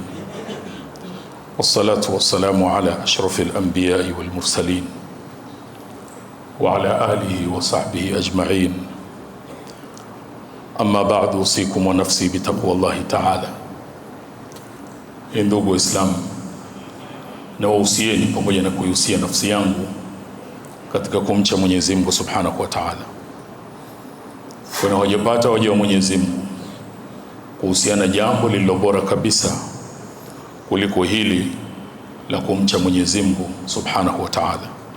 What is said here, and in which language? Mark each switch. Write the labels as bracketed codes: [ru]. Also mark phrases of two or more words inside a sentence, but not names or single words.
[ar] والصلاة والسلام على أشرف الأنبياء والمرسلين وعلى آله وصحبه أجمعين. أما بعد أوصيكم ونفسي بتقوى الله تعالى. [sw] Ndugu Waislamu, na wahusieni pamoja na kuihusia nafsi yangu katika kumcha Mwenyezi Mungu [ar] سبحانه وتعالى. [sw] Kuna wajapata waja wa Mwenyezi Mungu kuhusiana jambo lililo bora kabisa kuliko hili la kumcha Mwenyezi Mungu [ar] سبحانه وتعالى.